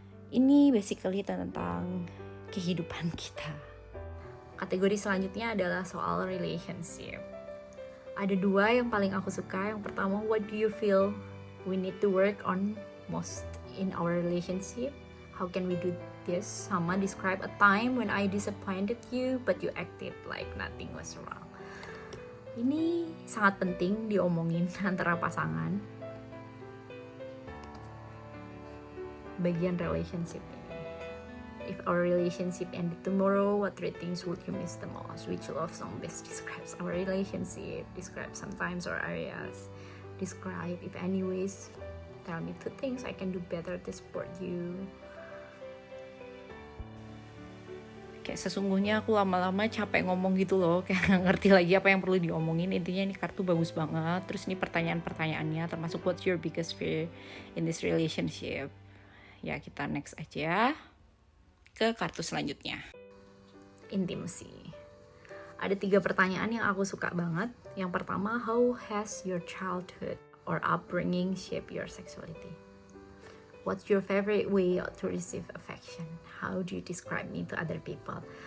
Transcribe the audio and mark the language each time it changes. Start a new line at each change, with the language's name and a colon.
Indonesian: Ini basically tentang kehidupan kita. Kategori selanjutnya adalah soal relationship. Ada 2 yang paling aku suka. Yang pertama,
English: what do you feel we need to work on most in our relationship? How can we do this?
Indonesian: Sama
English: describe a time when I disappointed you but you acted like nothing was wrong.
Indonesian: Ini sangat penting diomongin antara pasangan. Bagian relationship ini.
English: If our relationship ended tomorrow, what 3 things would you miss the most? Which love song best describes our relationship? Describe some times or areas. Describe if anyways. Tell me 2 things I can do better to support you.
Indonesian: Kayak sesungguhnya aku lama-lama capek ngomong gitu loh. Kayak gak ngerti lagi apa yang perlu diomongin. Intinya ini kartu bagus banget. Terus ini pertanyaan-pertanyaannya termasuk
English: what's your biggest fear in this relationship.
Indonesian: Ya kita next aja ke kartu selanjutnya. Intimacy. Ada 3 pertanyaan yang aku suka banget.
English: Yang pertama, how has your childhood or upbringing shape your sexuality? What's your favorite way to receive affection? How do you describe me to other people?